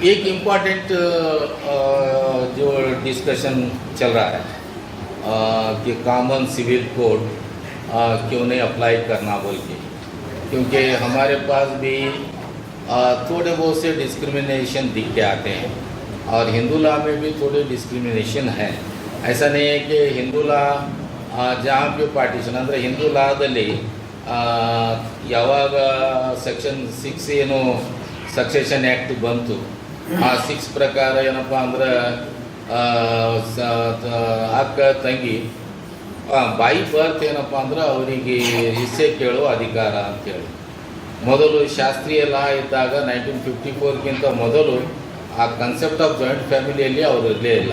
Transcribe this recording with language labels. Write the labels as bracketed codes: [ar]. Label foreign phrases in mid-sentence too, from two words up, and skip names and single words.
[hi] एक इम्पॉर्टेंट जो डिस्कशन चल रहा है कि [en] common civil code [hi] क्यों नहीं अप्लाई करना बोल के, क्योंकि हमारे पास भी थोड़े बहुत से डिस्क्रिमिनेशन दिख के आते हैं और हिंदू लॉ में भी थोड़े डिस्क्रिमिनेशन है। ऐसा नहीं है कि हिंदू लॉ जहाँ पे पार्टीशन [kn] ಅಂದರೆ ಹಿಂದೂ ಲಾದಲ್ಲಿ ಯಾವಾಗ ಸೆಕ್ಷನ್ 6 ಏನು [en] succession act [kn] ಬಂತು ಆ 6 ಪ್ರಕಾರ ಏನಪ್ಪ ಅಂದ್ರೆ ಅಕ್ಕ ತಂಗಿ [en] by birth [kn] ಏನಪ್ಪ ಅಂದ್ರೆ ಅವರಿಗೆ ಹಿಸ್ಸೆ ಕೇಳೋ ಅಧಿಕಾರ ಅಂತೇಳಿ ಮೊದಲು ಶಾಸ್ತ್ರೀಯ ಲಾ ಇದ್ದಾಗ 1954ಕ್ಕಿಂತ ಮೊದಲು ಆ [en] concept of joint familyಯಲ್ಲಿ [kn] ಅವರು ಇರಲೇ ಇಲ್ಲ.